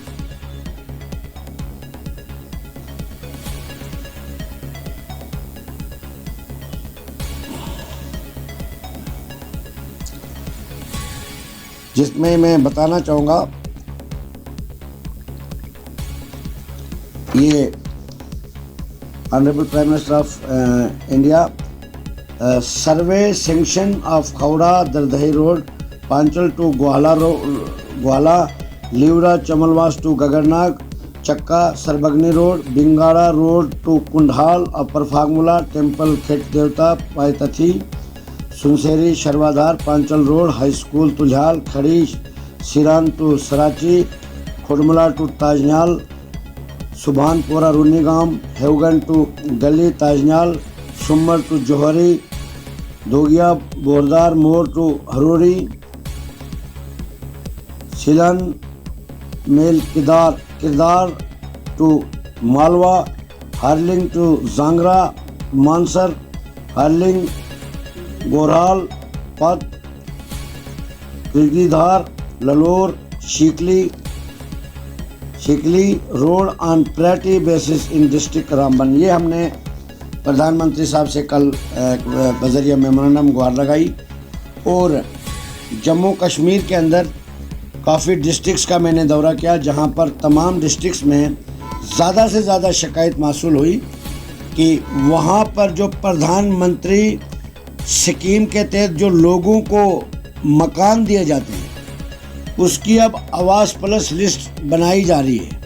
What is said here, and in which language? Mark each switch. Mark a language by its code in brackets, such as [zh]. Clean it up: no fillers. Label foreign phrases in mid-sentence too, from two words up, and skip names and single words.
[hi] जिसमें मैं बताना चाहूँगा, ये [en] honourable Prime Minister of India survey sanction of Khauda Dardahi road, पांचल टू ग्वाला, लीवरा चमलवास टू गगरनाग, चक्का सरबगनी रोड, बिंगाड़ा रोड टू कुंडाल, अपर फागमुला, टेम्पल खेत देवता, पायतथी, सुनसेरी, शर्वाधार, पांचल रोड, high school Tujhal, खड़ी, सिरान टू सराची, खुडमुला टू ताजनाल, सुभानपुरा रूनीगाम, हेवगन टू गली ताजनाल, सुमर टू जौहरी, दोगिया बोरदार मोड़ टू हरोरी, सिलन मेल किरदार टू मालवा, हार्लिंग टू जांगरा, मानसर, हार्लिंग, गोरहाल, पत, किर्गीधार, ललोर, शिकली रोड on priority basis in district Ramban. [hi] ये हमने प्रधानमंत्री साहब से कल बजरिया मेमोरेंडम गुहार लगाई। और जम्मू कश्मीर के अंदर काफ़ी डिस्ट्रिक्ट्स का मैंने दौरा किया, जहां पर तमाम डिस्ट्रिक्ट्स में ज़्यादा से ज़्यादा शिकायत मासूल हुई कि वहां पर जो प्रधानमंत्री स्कीम के तहत जो लोगों को मकान दिए जाते हैं उसकी अब आवास [en] plus list [hi] बनाई जा रही है।